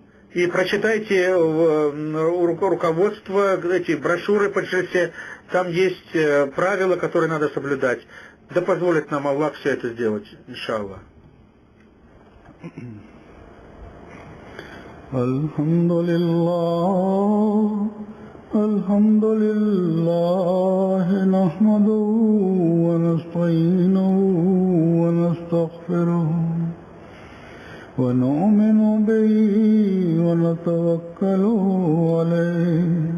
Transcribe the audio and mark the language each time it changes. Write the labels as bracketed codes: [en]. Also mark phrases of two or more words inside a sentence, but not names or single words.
[ru] И прочитайте руководство, эти брошюры по джельсе, там есть правила, которые надо соблюдать. Да позволит нам Аллах все это сделать, иншаллах. [ar] الحمد لله نحمده ونستعينه ونستغفره ونؤمن به ونتوكل عليه